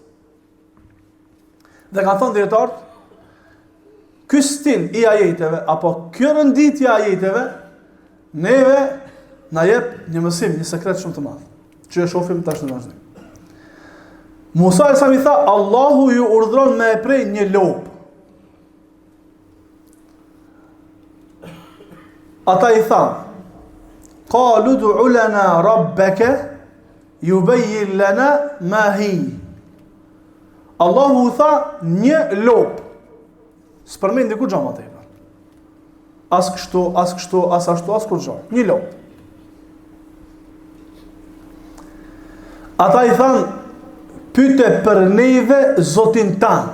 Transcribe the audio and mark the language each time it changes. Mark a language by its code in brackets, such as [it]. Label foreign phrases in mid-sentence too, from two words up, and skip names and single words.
[sq] Dhe ka thënë dietarët, ky stil I ajeteve apo kjo renditje e ajeteve neve na jep një mësim, një sekret shumë të madh, që e shohim tash në vazhdim. Musa sa I tha, Allahu ju urdhron me e prej një lopë. Ata I thanë, [ar] قالوا ادع لنا ربك يبين لنا ما هي. [sq] Allahu u tha një lop. S'përmend diku xhama tepër. As kështu, as kështu, as ashtu, as kur gjë. Një lop. Ata i thanë, pyete për neve Zotin tanë.